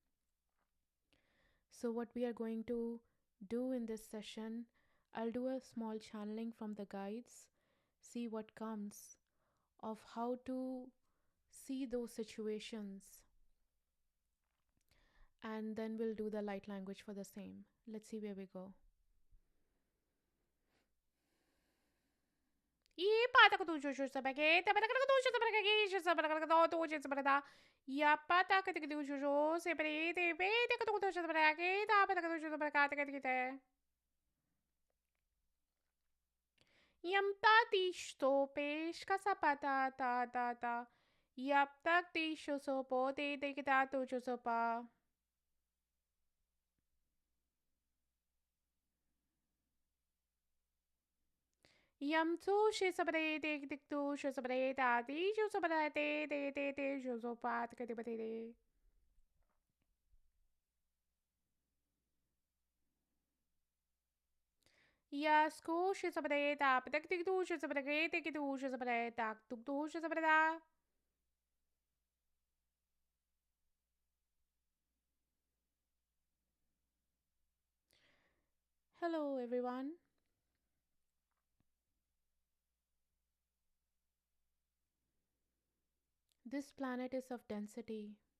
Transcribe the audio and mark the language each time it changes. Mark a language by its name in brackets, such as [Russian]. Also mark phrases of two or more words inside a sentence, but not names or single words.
[English] So what we are going to do in this session, I'll do a small channeling from the guides, see what comes of how to see those situations, and then we'll do the light language for the same. Let's see where we go. И пата катушу сабакета, пата катушу сабакагиш, сабакатушу сабаката. Я пата катушу сепарите, пета катушу сабакета, пата катушу сабаката катите. Yam tati sto pesca sapata ta ta ta. Yap tak ti shosopo te te kita tu shosopa. Yam tu shi sabare te tik tu shosabare ta ti shosabare te shosopa te kati te. Ya sco shi sabare ta patak tik tu shosabare te ki tu shosabare ta tuk tu shosabare ta. Hello everyone. This planet is of density.